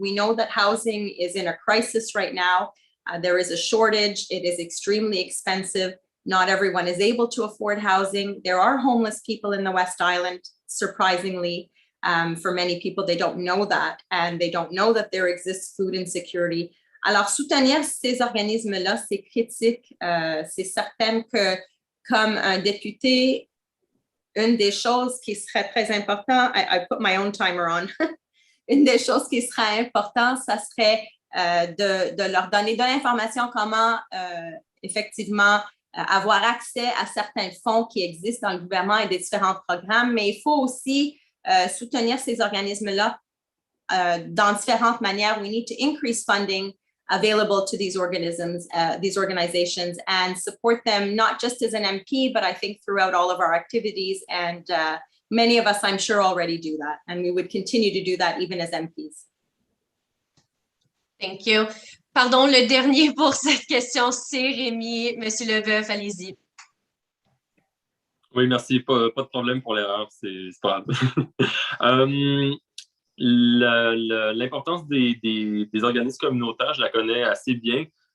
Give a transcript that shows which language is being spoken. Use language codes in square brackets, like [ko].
[en] We know that housing is in a crisis right now. There is a shortage. It is extremely expensive. Not everyone is able to afford housing. There are homeless people in the West Island, surprisingly. For many people, they don't know that, and they don't know that there exists food insecurity. [fr] Alors, soutenir ces organismes-là, c'est critique. C'est certain que, comme un député, une des choses qui serait très importante, [en] I put my own timer on, [fr] une des choses qui serait importante, ça serait de leur donner de l'information comment effectivement avoir accès à certains fonds qui existent dans le gouvernement et des différents programmes, mais il faut aussi soutenir ces organismes-là dans différentes manières. [en] We need to increase funding available to these organisms, these organizations, and support them not just as an MP, but I think throughout all of our activities. And many of us, I'm sure, already do that, and we would continue to do that even as MPs. Thank you. [fr] Pardon, le dernier pour cette question, c'est Rémi. Monsieur Leboeuf, allez-y. Oui, merci. Pas de problème pour l'erreur, c'est pas grave. L'importance des organismes communautaires, je la connais assez bien.